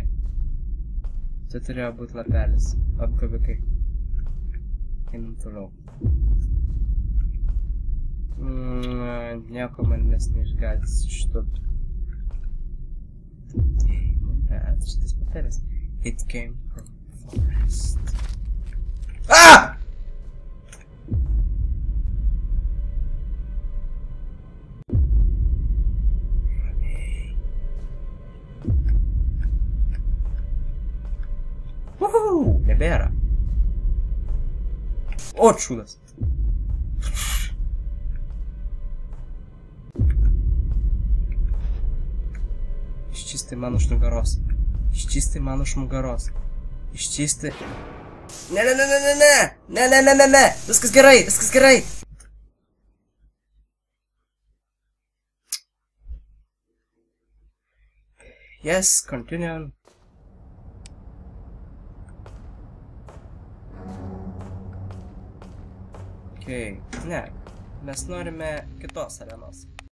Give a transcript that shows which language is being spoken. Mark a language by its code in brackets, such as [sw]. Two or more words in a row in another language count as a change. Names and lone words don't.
[lt] Čia turėjo būti lapelis. Apgavikai. Einam toliau. nieko manęs neišgąsdins šito. Bet šitas papelis. [en] It came from forest. Ah! [lt] Uhuu, nebėra. O, čudas. Iščistai man už nugaros. Iščistai man už nugaros. Iščistai. Ne. Viskas gerai, viskas gerai. [en] Yes, continue. [lt] Okay, ne. Mes norime kitos arenos.